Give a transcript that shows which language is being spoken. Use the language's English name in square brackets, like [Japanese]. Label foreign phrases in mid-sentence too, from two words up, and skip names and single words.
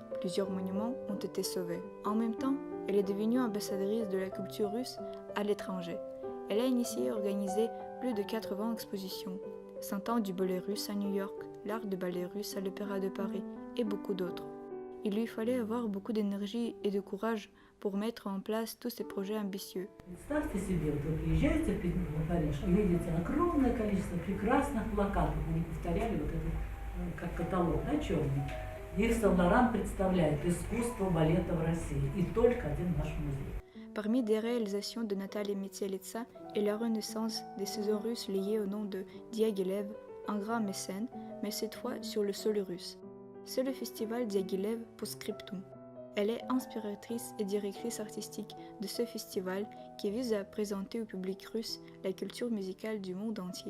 [French] Plusieurs monuments ont été sauvés. En même temps, elle est devenue ambassadrice de la culture russe à l'étranger. Elle a initié et organisé plus de 80 expositions, 100 ans du ballet russe à New York, l'art de ballet russe à l'Opéra de Paris et beaucoup d'autres. Il lui fallait avoir beaucoup d'énergie et de courage pour mettre en place tous ces projets ambitieux. [Russian] Представьте себе, вот вы приезжаете в Париж и видите огромное количество прекрасных плакатов. Они повторяли вот этот как каталог, да, черный. Их Сен-Лоран представляет искусство балета в России. И только один наш музей. [French] Parmi des réalisations de Natalia Metelietsa est la renaissance des saisons russes liées au nom de Diaghilev, un grand mécène, mais cette fois sur le sol russe. C'est le festival Diaghilev Postscriptum. Elle est inspiratrice et directrice artistique de ce festival qui vise à présenter au public russe la culture musicale du monde entier.